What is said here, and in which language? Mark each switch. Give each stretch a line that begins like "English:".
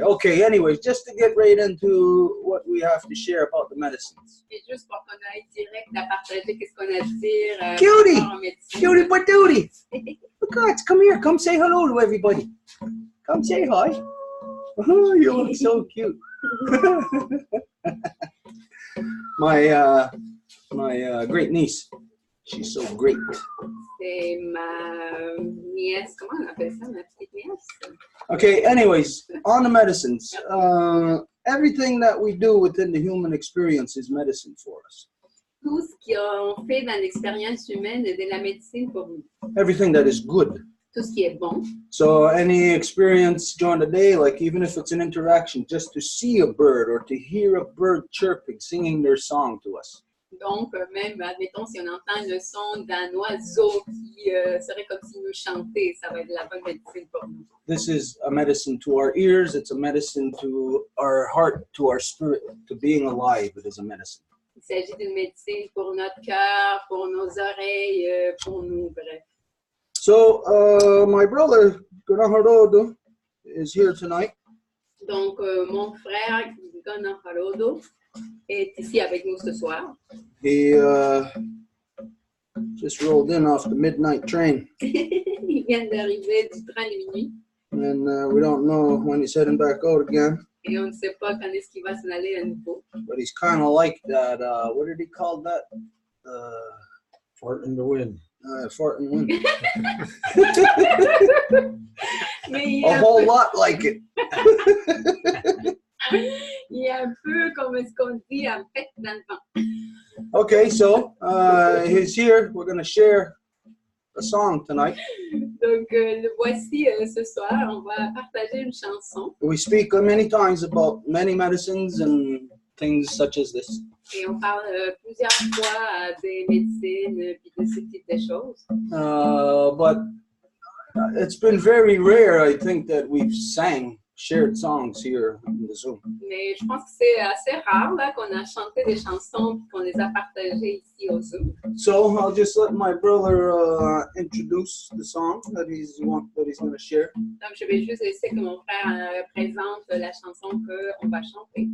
English: Okay, anyways, just to get right into what we have to share about the medicines.
French: Et juste pour qu'on aille direct à partager qu'est-ce qu'on a à dire.
English: Cutie! Cutie patootie! God, come here, come say hello to everybody. Come say hi. Oh, you look so cute. My great niece. She's so great.
French: C'est ma nièce. Comment on appelle ça, ma petite nièce?
English: Okay, anyways, on the medicines. Everything that we do within the human experience is medicine for us.
French: Tout ce qu'on fait dans l'expérience humaine est de la médecine pour nous.
English: Everything that is good.
French: Tout ce qui est bon.
English: So any experience during the day, like even if it's an interaction, just to see a bird or to hear a bird chirping, singing their song to us.
French: Donc, même, admettons, si on entend le son d'un oiseau qui serait comme s'il nous chantait, ça va être la bonne médecine pour nous.
English: This is a medicine to our ears. It's a medicine to our heart, to our spirit, to being alive. It is a medicine.
French: Il s'agit d'une médecine pour notre cœur, pour nos oreilles, pour nous, bref.
English: So, my brother, Gunnar is here tonight.
French: Donc, mon frère, Gunnar Harodo, est ici avec nous ce soir.
English: He just rolled in off the midnight train.
French: Il vient d'arriver du train de minuit.
English: And we don't know when he's heading back out again.
French: Et on ne sait pas quand est-ce qu'il va s'en aller à nouveau.
English: But he's kind of like that, what did he call that? Fart in the wind. Fart and wind.
French: Mais
English: A whole lot like it.
French: il est un peu comme ce qu'on dit en fait dans le vent.
English: Okay, so he's here. We're going to share a song tonight.
French: Donc, le voici ce soir. On va partager une chanson.
English: We speak many times about many medicines and things such as this.
French: Et on parle plusieurs fois des médecines puis de ce type de choses.
English: But it's been very rare, I think, that we've shared songs here in the Zoom.
French: Mais je pense que c'est assez rare là, qu'on a chanté des chansons et qu'on les a partagées ici au Zoom.
English: So I'll just let my brother introduce the song that he's going to share.
French: Donc, je vais juste laisser que mon frère présente la chanson qu'on va chanter.